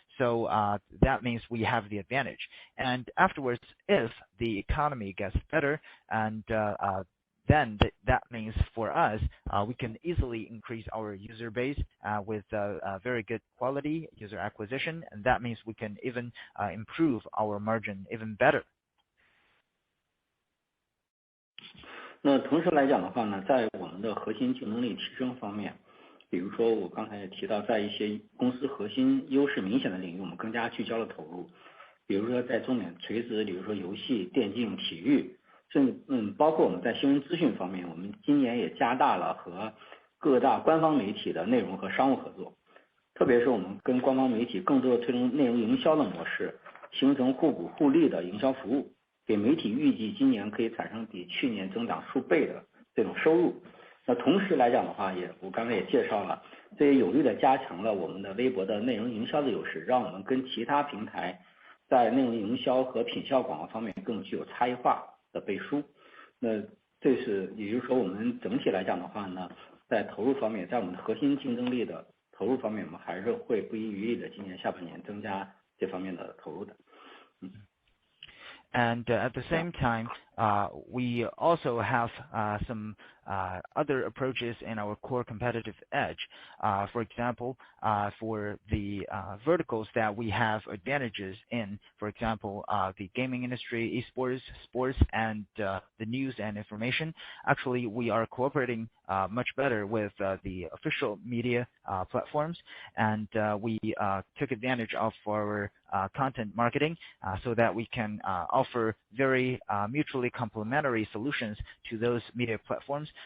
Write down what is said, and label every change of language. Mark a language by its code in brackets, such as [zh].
[en] So that means we have the advantage. And afterwards, if the economy gets better, and then that means for us, we can easily increase our user base with very good quality user acquisition, and that means we can even improve our margin even better. [zh] 那同时来讲的话呢，在我们的核心竞争力提升方面，比如说我刚才也提到，在一些公司核心优势明显的领域，我们更加聚焦了投入，比如说在中免垂直，比如说游戏、电竞、体育，甚至包括我们在新闻资讯方面，我们今年也加大了和各大官方媒体的内容和商务合作，特别是我们跟官方媒体更多的推动内容营销的模式，形成互补互利的营销服务，给媒体预计今年可以产生比去年增长数倍的这种收入。那同时来讲的话，我刚才也介绍了，这也有力的加强了我们的微博的内容营销的优势，让我们跟其他平台在内容营销和品效广告方面更具有差异化的背书。那这是也就是说，我们整体来讲的话呢，在投入方面，在我们的核心竞争力的投入方面，我们还是会不遗余力的今年下半年增加这方面的投入的。 [en] And at the same time, we also have some other approaches in our core competitive edge. For example, for the verticals that we have advantages in, for example, the gaming industry, esports, sports, and the news and information, actually we are cooperating much better with the official media platforms, and we took advantage of our content marketing so that we can offer very mutually complementary solutions to those media platforms.